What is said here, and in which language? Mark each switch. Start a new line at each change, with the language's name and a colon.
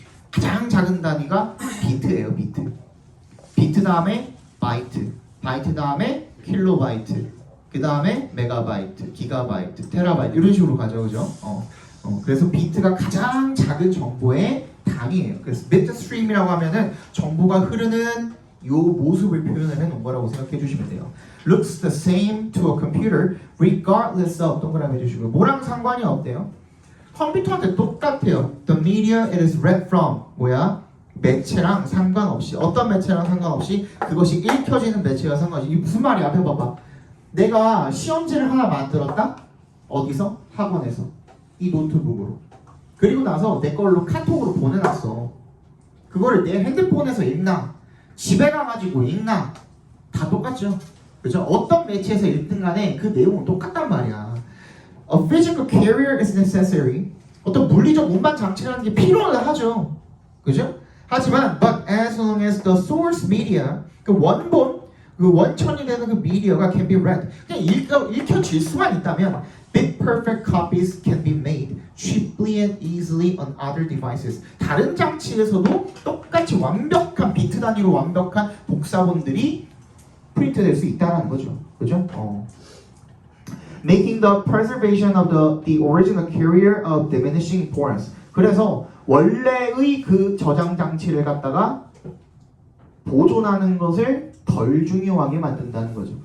Korean: 가장 작은 단위가 비트예요. 비트 다음에 바이트 다음에 킬로바이트, 그 다음에 메가바이트, 기가바이트, 테라바이트 이런 식으로 가죠. 그죠? 그래서 비트가 가장 작은 정보의 단위예요. 그래서 bitstream이라고 하면은 정보가 흐르는 요 모습을 표현을 해놓은 거라고 생각해 주시면 돼요.
English: Looks the same to a computer regardless of
Korean: 동그라미 해주시고 뭐랑 상관이 없대요? 컴퓨터한테 똑같아요.
English: The media it is read from
Korean: 뭐야? 매체랑 상관없이 어떤 매체랑 상관없이 그것이 읽혀지는 매체와 상관없이 이게 무슨 말이야? 앞에 봐봐. 내가 시험지를 하나 만들었다? 어디서? 학원에서 이 노트북으로. 그리고 나서 내 걸로 카톡으로 보내놨어. 그거를 내 핸드폰에서 읽나 집에 가가지고 읽나 다 똑같죠. 그죠? 어떤 매체에서 읽든 간에 그 내용은 똑같단 말이야.
English: A physical carrier is necessary.
Korean: 어떤 물리적 운반 장치라는 게 필요하죠. 그죠? 하지만
English: but as long as the source media
Korean: 그 원본 그 원천이 되는 그 미디어가
English: can be read
Korean: 그냥 읽혀질 수만 있다면
English: bit perfect copies can be made cheaply and easily on other devices.
Korean: 다른 장치에서도 똑같이 완벽한 비트 단위로 완벽한 복사본들이 프린트될 수 있다는 거죠. 그죠?
English: Making the preservation of the original carrier of diminishing importance.
Korean: 그래서 원래의 그 저장 장치를 갖다가 보존하는 것을 덜 중요하게 만든다는 거죠.